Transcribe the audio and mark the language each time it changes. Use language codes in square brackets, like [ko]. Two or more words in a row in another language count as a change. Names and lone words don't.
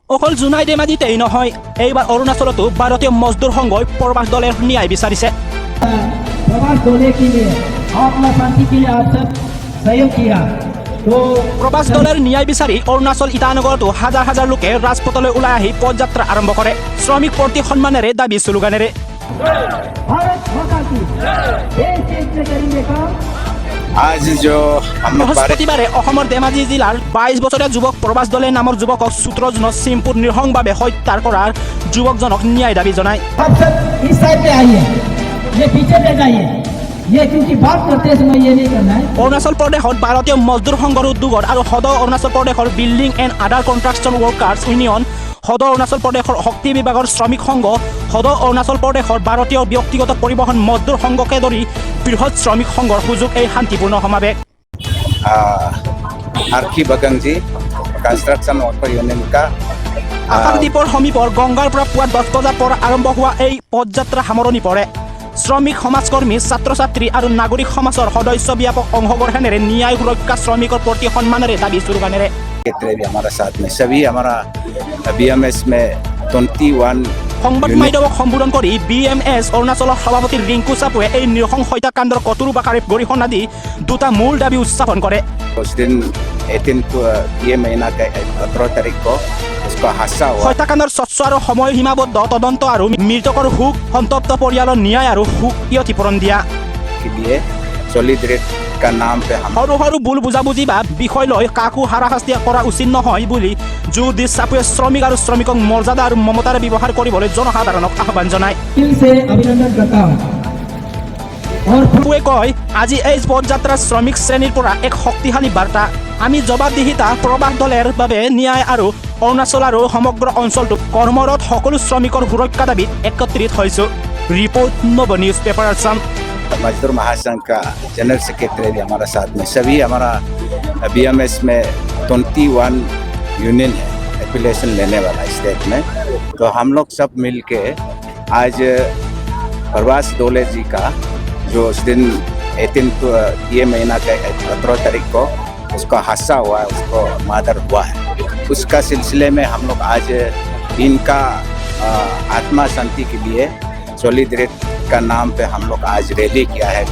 [as] অকল জোনাই ধেমাজিতেই নহয়, এইবাৰ অৰুণাচলতো ভাৰতীয় মজদুৰ সংঘই প্ৰবাস দলেৰ ন্যায় বিচাৰিছে। [hi] प्रवास डोले के लिए आत्मा शांति के लिए आप सब सहयोग किया तो [as] প্ৰবাস দলেৰ ন্যায় বিচাৰি অৰুণাচল ইটানগৰতো হাজাৰ হাজাৰ লোকে ৰাজপথলৈ ওলাই আহি পদযাত্ৰা আৰম্ভ কৰে। শ্ৰমিক প্ৰতি সন্মানেৰে দাবী শ্লোগানেৰে। [hi] भारत माता की देश देश में करेंगे काम। आज जो हम लोग [as] বৃহস্পতিবাৰে অসমৰ ধেমাজি জিলাৰ 22 বছৰীয়া যুৱক প্ৰবাস দলে নামৰ যুৱকক সূত্ৰজনক চিম্পুত নৃশংসভাৱে হত্যা কৰাৰ যুৱকজনক ন্যায় দাবী জনায়। [hi] आप सब इस साइड पे आइए, ये पीछे पे जाइए, ये क्योंकि बात करते समय ये नहीं करना है। [as] অৰুণাচল প্ৰদেশত ভাৰতীয় মজদুৰ সংঘৰ উদ্যোগত আৰু সদৌ অৰুণাচল প্ৰদেশৰ বিল্ডিং এণ্ড আদাৰ কনষ্ট্ৰাকশ্যন ৱৰ্কাৰ্ছ ইউনিয়ন, সদৌ অৰুণাচল প্ৰদেশৰ শক্তি বিভাগৰ শ্ৰমিক সংঘ, সদৌ অৰুণাচল প্ৰদেশৰ ভাৰতীয় ব্যক্তিগত পৰিবহণ মজদুৰ সংঘকে ধৰি বৃহৎ শ্ৰমিক সংঘৰ সুযোগ এই শান্তিপূৰ্ণ সমাৱেশ। [hi] आरखी बगंग जी कंस्ट्रक्शन वर्कर यूनियन का [as] আকাশদ্বীপৰ সমীপৰ গংগাৰ পৰা পুৱা 10 বজাৰ পৰা আৰম্ভ হোৱা এই পদযাত্ৰা সামৰণি পৰে। শ্ৰমিক সমাজকৰ্মী, ছাত্ৰ ছাত্ৰী আৰু নাগৰিক সমাজৰ সদস্য ব্যাপক অংশগ্ৰহণেৰে ন্যায় সুৰক্ষা শ্ৰমিকৰ প্ৰতি সন্মানেৰে দাবী শ্লোগানেৰে। [hi] क्षेत्र भी हमारा साथ में सभी हमारा BMS में 21 [as] সংবাদ মাধ্যমক সম্বোধন কৰি BMS অৰুণাচলৰ সভাপতি ৰিংকু চাপুৱে এই নৃশংস হত্যাকাণ্ডৰ কঠোৰ বাকাৰে গৰিহণা দি দুটা মূল দাবী উত্থাপন কৰে। [hi] उस दिन 18 ये महीना का 17 तारीख को उसका हादसा हुआ [as] হত্যাকাণ্ডৰ স্বচ্ছ আৰু সময় সীমাবদ্ধ তদন্ত আৰু মৃতকৰ সুখ, সন্তপ্ত পৰিয়ালৰ ন্যায় আৰু সুখ ক্ষতিপূৰণ দিয়া। [hi] के लिए सॉलिडरेट का नाम पे हम [as] সৰু সৰু ভুল বুজাবুজি বা বিষয় লৈ কাকো হাৰাশাস্তি কৰা উচিত নহয় বুলি জোৰ দি চাপুৱে শ্ৰমিক আৰু শ্ৰমিকক মৰ্যাদা আৰু মমতাৰে ব্যৱহাৰ কৰিবলৈ জনসাধাৰণক আহ্বান জনায়। [hi] दिल से अभिनंदन करता हूँ और [as] চাপুৱে কয়, আজি এই পদযাত্ৰা শ্ৰমিক শ্ৰেণীৰ পৰা এক শক্তিশালী বাৰ্তা। আমি জবাবদিহিতা প্ৰবাস দলৰ বাবে ন্যায় আৰু অৰুণাচল আৰু সমগ্ৰ অঞ্চলটোত কৰ্মৰত সকলো শ্ৰমিকৰ সুৰক্ষা দাবীত একত্ৰিত হৈছোঁ। ৰিপৰ্ট নব নিউজ পেপাৰ আছাম। [hi] मजदूर महासंघ का [en] general secretary [hi] भी हमारा साथ में सभी हमारा BMS में 21 यूनियन है एफिलिएशन लेने वाला स्टेट में। तो हम लोग सब मिल के आज प्रभाष डोले जी का जो उस दिन 18 ये महीना का 17 तारीख को उसका हादसा हुआ है, उसको मर्डर हुआ है, उसका सिलसिले में हम लोग आज इनका आत्मा शांति के लिए सॉलिडरेट का नाम पे हम लोग आज रैली किया है।